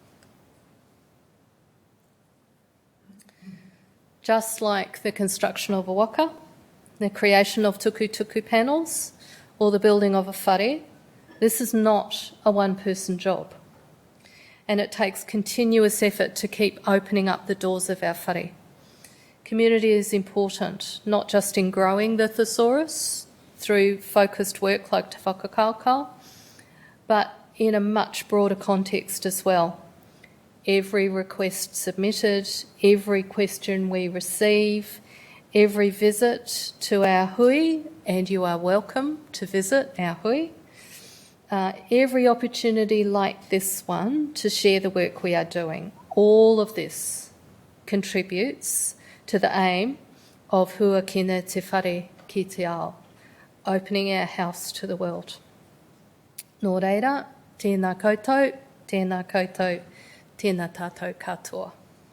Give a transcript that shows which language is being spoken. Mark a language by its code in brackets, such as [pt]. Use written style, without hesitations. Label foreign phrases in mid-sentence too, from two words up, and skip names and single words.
[en] Just like the construction of a waka, the creation of tukutuku panels, or the building of a whare, this is not a one-person job, and it takes continuous effort to keep opening up the doors of our whare. Community is important, not just in growing the thesaurus through focused work like [mi] te whakakaukau, [en] but in a much broader context as well. Every request submitted, every question we receive, every visit to our hui, and you are welcome to visit our hui, every opportunity like this one to share the work we are doing. All of this contributes to the aim of [mi] Huakina Te Whare ki te ao, [en] opening our house to the world. [mi] Nō reira, tēnā koutou, tēnā koutou, tēnā tātou katoa.